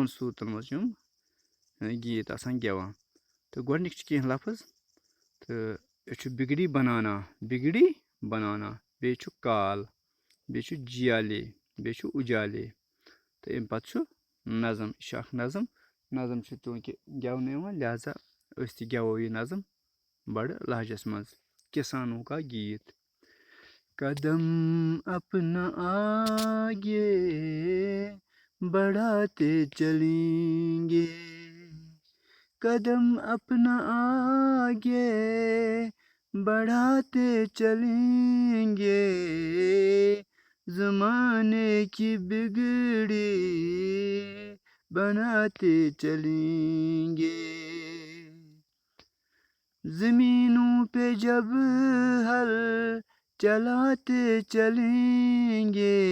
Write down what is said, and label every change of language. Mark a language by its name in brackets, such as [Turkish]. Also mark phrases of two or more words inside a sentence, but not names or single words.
[Kashmiri] صوٗرتن منٛز چھِ یِم گیت آسان گیوان تہٕ گۄڈٕنِکۍ چھِ کیٚنٛہہ لفظ تہٕ أسۍ چھُ [Urdu] بِگڑی بنانا [Kashmiri] بیٚیہِ چھُ کال بیٚیہِ چھُ جیالے بیٚیہِ چھُ اُجالے تہٕ اَمہِ پَتہٕ چھُ نظم یہِ چھُ اکھ نظم چھُ چوٗنٛکہِ گٮ۪ونہٕ یِوان لہذا أسۍ تہِ گٮ۪وو یہِ نظم بڑٕ لہجس منٛز [Urdu] کِسانو کا گیت قدم اپنا آگے بڑھاتے چلیں گے قدم اپنا آگے بڑھاتے چلیں گے زمانے کی بگڑی بناتے چلیں گے زمینوں پہ جب ہل چلاتے چلیں گے